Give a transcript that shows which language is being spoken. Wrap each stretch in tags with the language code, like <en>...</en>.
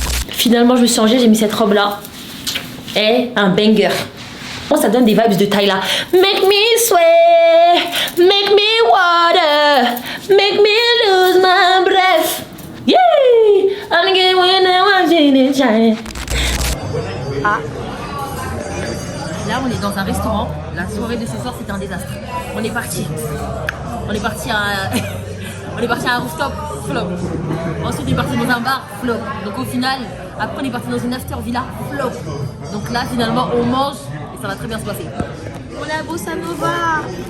<fr>Finalement je me suis changée, j'ai mis cette robe là. Et un banger. Bon, ça donne des vibes de Tyla.</fr> <en>Make me sweat, make me water, make me lose my breath. Yeah, I'm getting when I'm watching it shine. Ah.</en> <fr>Là, on est dans un restaurant. La soirée de ce soir, c'était un désastre. On est parti à un rooftop, flop. Ensuite, on est parti dans un bar, flop. Donc au final, après, on est parti dans une after villa, flop. Donc là, finalement, on mange et ça va très bien se passer. On est à Bossa Nova.</fr>